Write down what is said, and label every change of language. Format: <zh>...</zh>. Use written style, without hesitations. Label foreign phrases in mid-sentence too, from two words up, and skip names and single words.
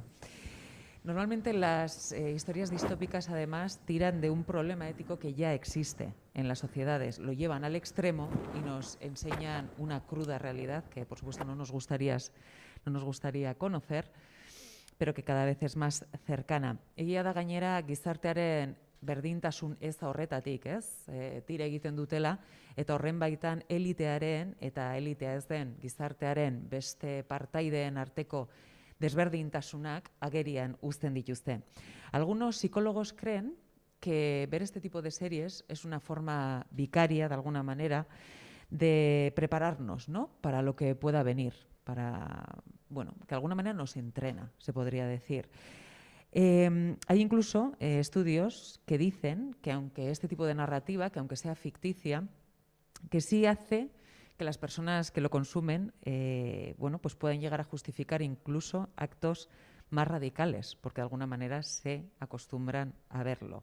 <es>Normalmente las historias distópicas además tiran de un problema ético que ya existe en las sociedades, lo llevan al extremo y nos enseñan una cruda realidad que por supuesto no nos gustaría conocer, pero que cada vez es más cercana.</es> <eu>Egia da gainera gizartearen berdintasun eza horretatik, ez? Tira egiten dutela, eta horren baitan elitearen eta elitea ez den gizartearen beste partaideen arteko desberdintasunak agerian uzten dituzte.</eu> <es>Algunos psicólogos creen que ver este tipo de series es una forma vicaria, de alguna manera, de prepararnos, ¿no?, para lo que pueda venir, para, bueno, que de alguna manera nos entrena, se podría decir. Hay incluso estudios que dicen que aunque este tipo de narrativa, que aunque sea ficticia, que sí hace que las personas que lo consumen bueno, pues pueden llegar a justificar incluso actos más radicales, porque de alguna manera se acostumbran a verlo.</es>